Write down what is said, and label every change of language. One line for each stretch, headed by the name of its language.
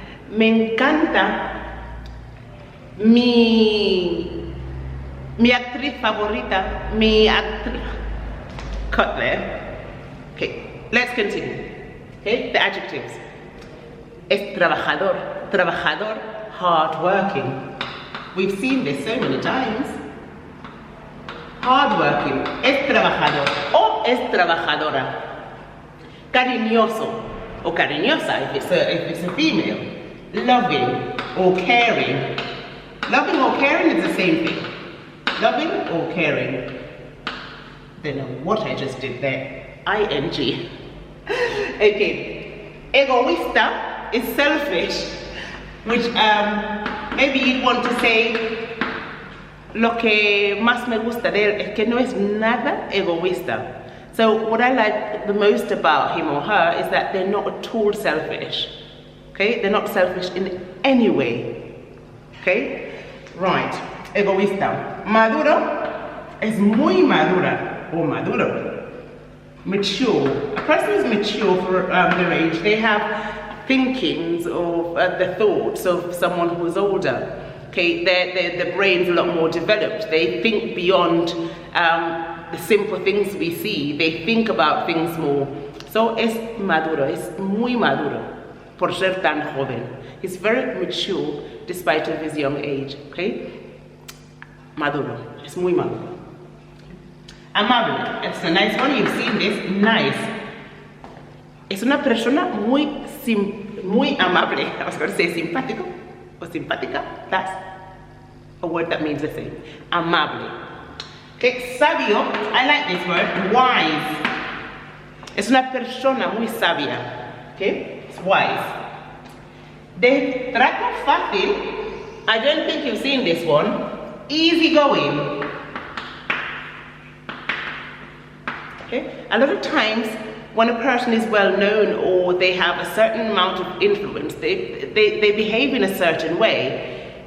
Spanish: Me encanta mi actriz favorita,
English: cut there. Okay, let's continue. Okay, the adjectives.
Spanish: Es trabajador,
English: hardworking. We've seen this so many times.
Spanish: Hardworking, es trabajador o es trabajadora. Cariñoso o cariñosa
English: if it's a female. Loving or caring. Loving or caring is the same thing. Loving or caring. Don't know what I just did there. ING. Okay. Egoísta is selfish, which maybe you'd want to say
Spanish: lo que más me gusta de él es que no es nada egoísta.
English: So what I like the most about him or her is that they're not at all selfish. Okay, they're not selfish in any way. Okay, right. Egoísta.
Spanish: Maduro es muy madura or maduro.
English: Mature. A person is mature for their age. They have thinkings of the thoughts of someone who's older. Okay, their brain's a lot more developed. They think beyond the simple things we see. They think about things more. So
Spanish: es maduro. Es muy maduro. Por ser tan joven.
English: He's very mature despite of his young age. Okay? Maduro.
Spanish: Es muy maduro.
English: Amable. It's a nice one. You've seen this. Nice.
Spanish: Es una persona muy amable.
English: I was going to say simpático or simpática. That's a word that means the same. Amable. Okay? Sabio. I like this word. Wise.
Spanish: Es una persona muy sabia.
English: Okay? It's wise.
Spanish: De trato fácil.
English: I don't think you've seen this one. Easy going. Okay? A lot of times when a person is well known or they have a certain amount of influence, they behave in a certain way.